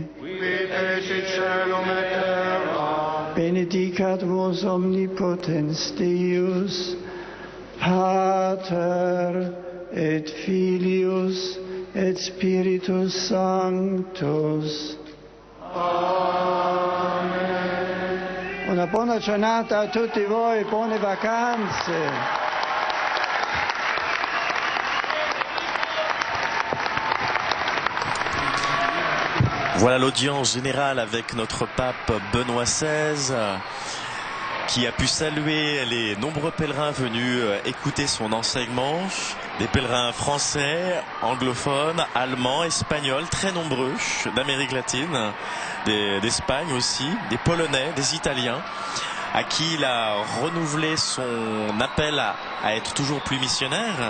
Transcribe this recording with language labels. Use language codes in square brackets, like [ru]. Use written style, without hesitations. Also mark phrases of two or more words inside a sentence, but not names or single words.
[la] Qui fecit caelum et terra. benedicat vos omnipotens Deus, Pater et Filius et Spiritus Sanctus. Amen. [it] Una buona giornata a tutti voi, buone vacanze. [fr] Voilà l'audience générale avec notre pape Benoît XVI qui a pu saluer les nombreux pèlerins venus écouter son enseignement, des pèlerins français, anglophones, allemands, espagnols, très nombreux, d'Amérique latine, d'Espagne aussi, des Polonais, des Italiens, à qui il a renouvelé son appel à être toujours plus missionnaire.